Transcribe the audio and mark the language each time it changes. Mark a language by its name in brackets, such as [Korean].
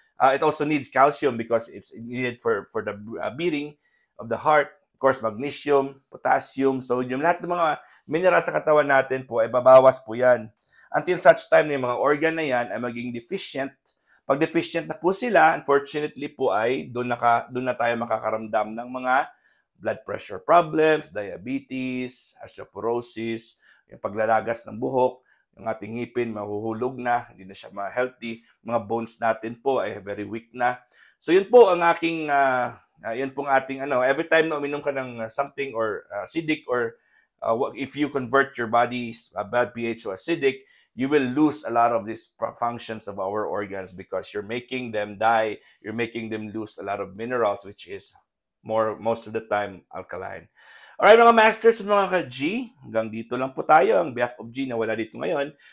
[English] It also needs calcium because it's needed for the beating of the heart. [Filipino] Of course, magnesium, potassium, sodium, lahat ng mga minerals sa katawan natin po ay babawas po yan. Until such time na yung mga organ na yan ay maging deficient. Pag deficient na po sila, unfortunately po ay doon na tayo makakaramdam ng mga blood pressure problems, diabetes, osteoporosis, yung paglalagas ng buhok, yung ating ngipin mahuhulog na, hindi na siya ma-healthy, mga bones natin po ay very weak na. So yun po ang aking, yun pong ating, [English] every time na uminom ka ng something or acidic or if you convert your body's bad pH to acidic, you will lose a lot of these functions of our organs because you're making them die, you're making them lose a lot of minerals, which is most of the time alkaline. [Filipino] Alright mga masters at mga ka-G, hanggang dito lang po tayo. Ang behalf of G na wala dito ngayon.